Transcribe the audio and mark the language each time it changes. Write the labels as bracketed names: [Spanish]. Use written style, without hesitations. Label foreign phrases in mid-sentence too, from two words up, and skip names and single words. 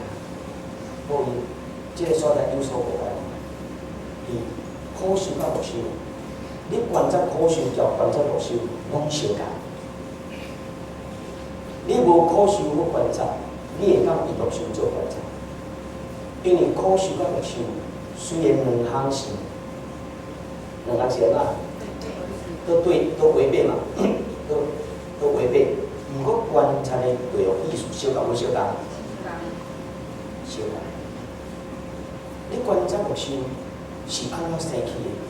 [Min Nan Chinese] 所以，这个所在有所不同。伊苦修甲无修，你观察苦修甲观察无修，拢相共。你无苦修无观察，你会当以无修做观察，因为苦修甲无修。虽然2项是啊，都违背嘛，都违背。毋过观察的内容意思相共无相共？相共。你观察无修，是安怎生起的？